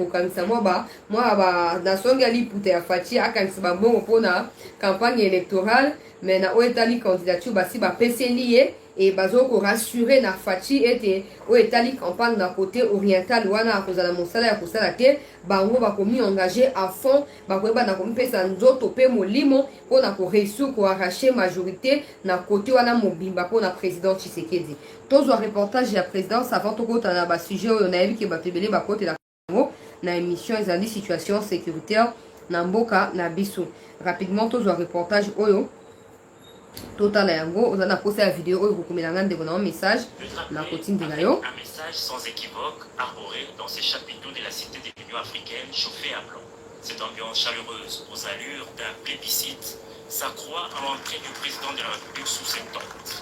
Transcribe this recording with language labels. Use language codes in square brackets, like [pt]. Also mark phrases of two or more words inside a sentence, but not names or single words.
[ln] kokangisa moi na songi ali puta ya fachi akangisa mbongo pona [fr] campagne électorale mais [ln] na oetali candidature basi ba peseli ye et bazo ko rassurer na fachi ete oetali campagne na [fr] côté oriental [ln] wana kozala mosala ya kosala te bango bakomi [fr] engagé à fond [ln] bakoyeba na komipesa nzoto pe molimo pona ko réussir ko [fr] arracher majorité [ln] na côté wana mobimba pona président Tshisekedi. Tozwa reportage ya [fr] présidence avant [ln] tokota na ba sujet oyo na yebi ke batebele bakote la Congo na émission ezali [fr] situation sécuritaire [ln] na mboka na biso. Rapidement tozwa reportage oyo Total yango, [fr] on a posté la vidéo, vous avez un message. Un message sans équivoque, arboré dans ces chapiteaux de la cité de l'Union africaine chauffée à blanc. Cette ambiance chaleureuse aux allures d'un plébiscite s'accroît à l'entrée du président de la République sous ses tentes.